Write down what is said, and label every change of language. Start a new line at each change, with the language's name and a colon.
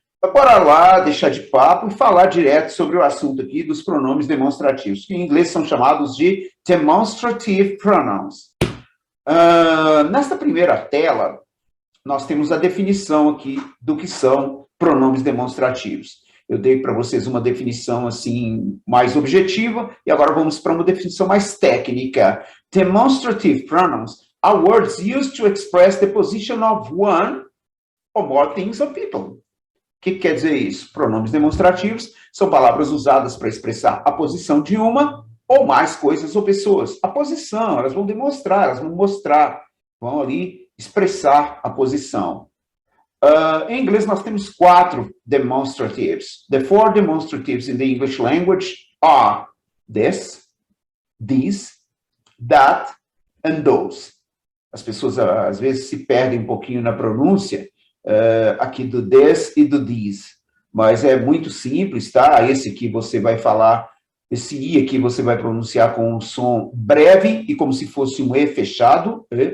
Portuguese: Bora lá, deixar de papo e falar direto sobre o assunto aqui dos pronomes demonstrativos, que em inglês são chamados de demonstrative pronouns. Nesta primeira tela, nós temos a definição aqui do que são pronomes demonstrativos. Eu dei para vocês uma definição assim mais objetiva e agora vamos para uma definição mais técnica.
English: Demonstrative pronouns are words used to express the position of one or more things or people.
Portuguese: O que quer dizer isso? Pronomes demonstrativos são palavras usadas para expressar a posição de uma ou mais coisas ou pessoas. A posição, elas vão demonstrar, elas vão mostrar, vão ali expressar a posição. Em inglês, nós temos 4 demonstratives.
English: The 4 demonstratives in the English language are this, these, that, and those.
Portuguese: As pessoas, às vezes, se perdem um pouquinho na pronúncia aqui do this e do these. Mas é muito simples, tá? Esse aqui você vai falar, esse I aqui você vai pronunciar com um som breve e como se fosse um E fechado.